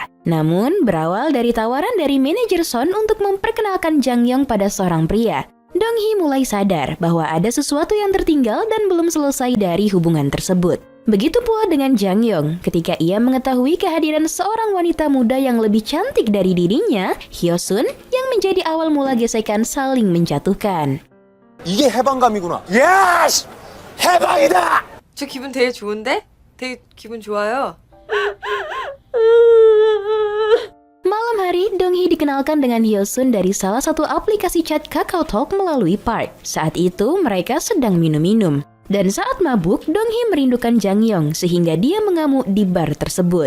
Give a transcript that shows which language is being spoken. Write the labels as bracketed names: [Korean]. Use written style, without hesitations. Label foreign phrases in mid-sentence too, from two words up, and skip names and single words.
[Indonesian] Namun, berawal dari tawaran dari manajer Son untuk memperkenalkan Jang Yong pada seorang pria, Dong Hee mulai sadar bahwa ada sesuatu yang tertinggal dan belum selesai dari hubungan tersebut. Begitu pula dengan Jang Yong ketika ia mengetahui kehadiran seorang wanita muda yang lebih cantik dari dirinya, Hyo Sun, yang menjadi awal mula gesekan saling menjatuhkan. [Korean] 이게 해방감이구나. 예스! 해방이다! 저 기분 되게 좋은데? 되게 기분 좋아요. [Indonesian] Malam hari, Dong Hee dikenalkan dengan Hyo Sun dari salah satu aplikasi chat KakaoTalk melalui Park. Saat itu, mereka sedang minum-minum. Dan saat mabuk, Dong Hee merindukan Jang Yong sehingga dia mengamuk di bar tersebut.